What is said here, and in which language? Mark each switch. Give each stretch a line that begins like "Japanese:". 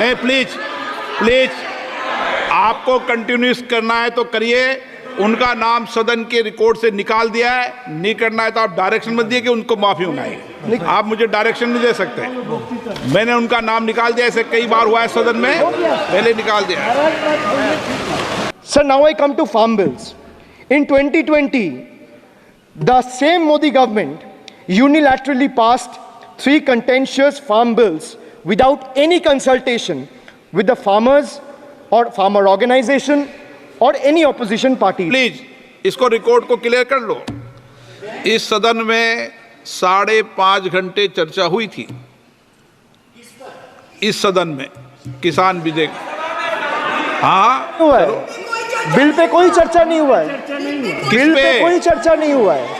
Hindi: नहीं, प्लीज आपको कंटिन्यूस करना है तो करिए। उनका नाम सदन के रिकॉर्ड से निकाल दिया है, नहीं करना है तो आप डायरेक्शन मत दिए कि उनको माफी मंगाइए। आप मुझे डायरेक्शन नहीं दे सकते। मैंने उनका नाम निकाल दिया, ऐसे कई बार हुआ है सदन में, पहले निकाल दिया।
English: Sir, now I come to farm bills. In 2020, the same Modi government unilaterally passed 3 contentious farm bills without any consultation with the farmers or farmer organization or any opposition party.
Hindi: Please इसको record को clear कर लो। इस सदन में 5.5 घंटे चर्चा हुई थी। इस सदन में किसान विधेयक, हाँ हुआ है, बिल पे कोई चर्चा नहीं हुआ है, बिल पे कोई चर्चा नहीं हुआ है।